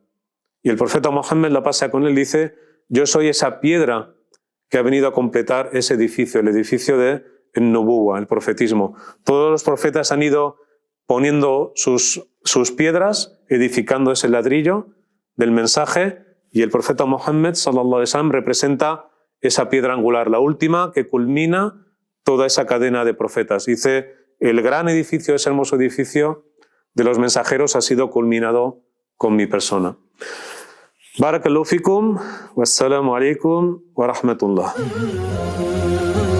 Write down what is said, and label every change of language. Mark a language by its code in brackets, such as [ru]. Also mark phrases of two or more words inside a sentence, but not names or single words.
[es] Y el profeta Mohammed la pasa con él, dice, yo soy esa piedra que ha venido a completar ese edificio, el edificio de Nubuwa, el profetismo. Todos los profetas han ido poniendo sus piedras, edificando ese ladrillo del mensaje, y el profeta Mohammed [ar] صلى الله عليه وسلم [es] representa esa piedra angular, la última que culmina toda esa cadena de profetas. Dice, el gran edificio, ese hermoso edificio de los mensajeros ha sido culminado con mi persona. [ar] بارك الله فيكم، والسلام عليكم ورحمة الله.